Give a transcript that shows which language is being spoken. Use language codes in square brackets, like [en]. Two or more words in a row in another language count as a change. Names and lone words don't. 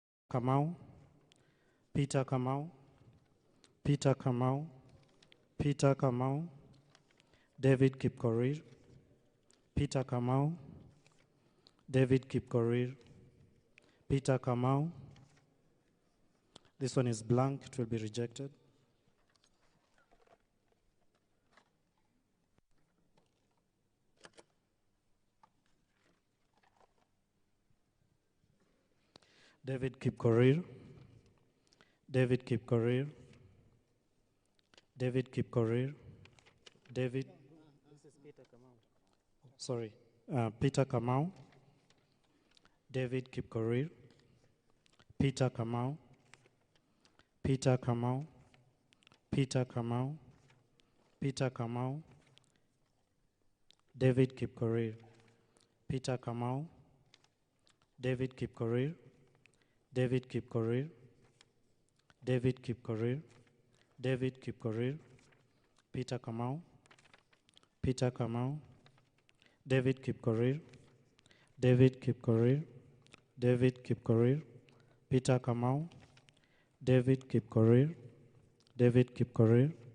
[en] Kamau, Peter Kamau, Peter Kamau, Peter Kamau, David Kipkorir, Peter Kamau, David Kipkorir, Peter Kamau. This one is blank, it will be rejected. David Kipkorir, David Kipkorir, David Kipkorir, David. This is Peter Kamau. Sorry, Peter Kamau, David Kipkorir, Peter Kamau, Peter Kamau, Peter Kamau, Peter Kamau, David Kipkorir, Peter Kamau, David Kipkorir, David Kipkorir, David Kipkorir, David Kipkorir, Peter Kamau, Peter Kamau, David Kipkorir, David Kipkorir, David Kipkorir, Peter Kamau, David Kipkorir, David Kipkorir,